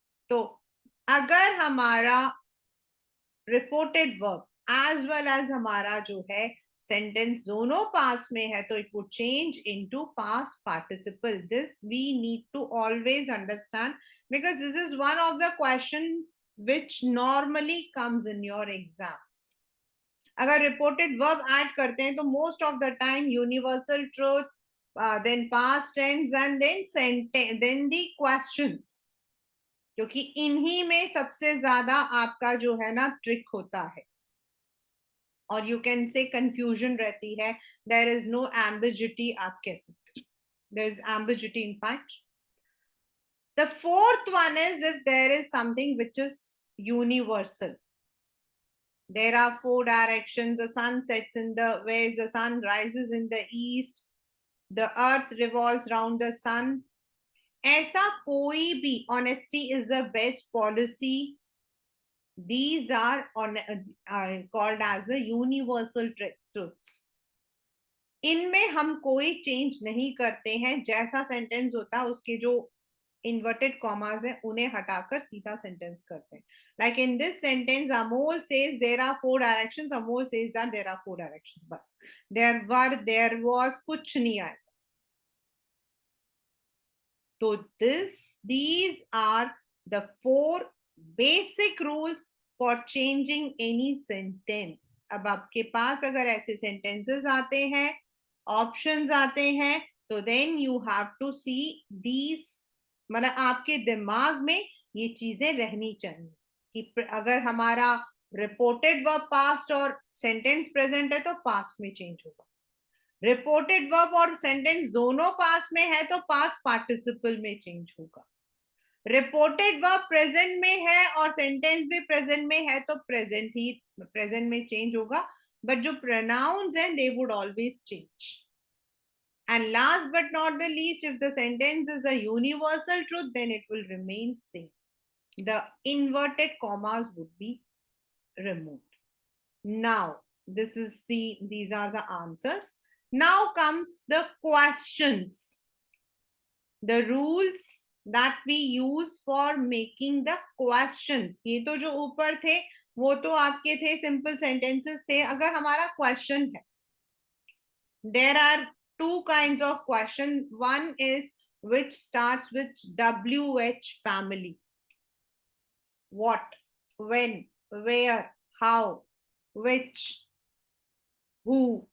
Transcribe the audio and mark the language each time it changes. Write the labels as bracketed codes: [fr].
[hi] तो अगर हमारा reported verb as well as हमारा जो है sentence दोनों past में है, तो [en] it would change into past participle. This we need to always understand, because this is one of the questions which normally comes in your exams. [hi] अगर reported verb add करते हैं तो [en] most of the time universal truth, then past tense, and then sentence, then the questions, [hi] क्योंकि इन्हीं में सबसे ज्यादा आपका जो है ना ट्रिक होता है, और [en] you can say [hi] कंफ्यूजन रहती है. [en] there is no ambiguity, [hi] आप कह सकते, [en] There is ambiguity in fact. The fourth one is if there is something which is universal. There are four directions. The sun sets in the west, the sun rises in the east, the earth revolves round the sun. [hi] ऐसा कोई भी, [en] honesty is the best policy, these are called as the universal truths. [hi] इनमें हम कोई change नहीं करते हैं. जैसा सेंटेंस होता है उसके जो इन्वर्टेड कॉमास हैं उन्हें हटाकर सीधा सेंटेंस करते हैं. [en] Like in this sentence Amol says there are four directions, Amol says that there are four directions, बस. There were, there was, [hi] कुछ नहीं आया. [en] तो these are the four basic rules for changing any sentence. [hi] अब आपके पास अगर ऐसे sentences आते हैं, options आते हैं, तो [en] then you have to see these, [hi] मतलब आपके दिमाग में ये चीजें रहनी चाहिए कि अगर हमारा reported verb past और sentence present है तो past में change होगा. रिपोर्टेड वर्ब और सेंटेंस दोनों पास्ट में है तो पास्ट पार्टिसिपल में चेंज होगा. रिपोर्टेड वर्ब प्रेजेंट में है और सेंटेंस भी प्रेजेंट में है तो प्रेजेंट में चेंज होगा, बट जो प्रोनाउंस हैं [en] They would always change. And last but not the least, if the sentence is a universal truth, then it will remain same. The inverted commas would be removed. Now, these are the answers. Now comes the questions. The rules that we use for making the questions. [hi] ये तो जो ऊपर थे वो तो आपके थे simple sentences थे. अगर हमारा question है, [en] there are two kinds of question. One is which starts with WH family. What, when, where, how, which, who.